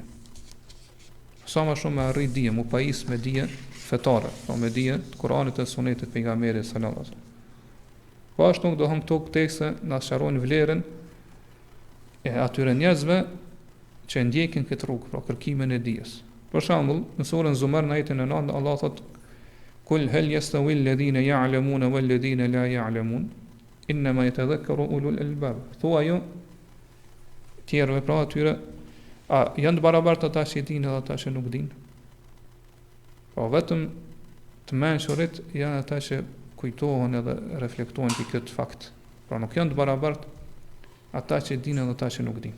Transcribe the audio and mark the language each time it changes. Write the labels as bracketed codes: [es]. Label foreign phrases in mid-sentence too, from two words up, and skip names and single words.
[sq] Sa më shumë me arrit dije, mu pajis me dije fetare, pra me dije të Kur'anit dhe Sunetit pejgamberit [ar] صلى الله عليه وسلم. [sq] Po ashtu do hum këto tekste na sqarojnë vlerën e atyre njerëzve që ndjekin këtë rrugë, pra kërkimin e dijes. Për shembull, në surën Zumar në ajetin e 9, Allah thot: [ar] "قل هل يستوي الذين يعلمون والذين لا يعلمون إنما يتذكر أولو الألباب." [sq] Thuaj tjerëve pra atyre, a janë të barabartë ata që dinë dhe ata që nuk dinë? Po vetëm të mençurit janë ata që kujtohen edhe reflektojnë për këtë fakt. Pra nuk janë të barabartë ata që dinë dhe ata që nuk dinë.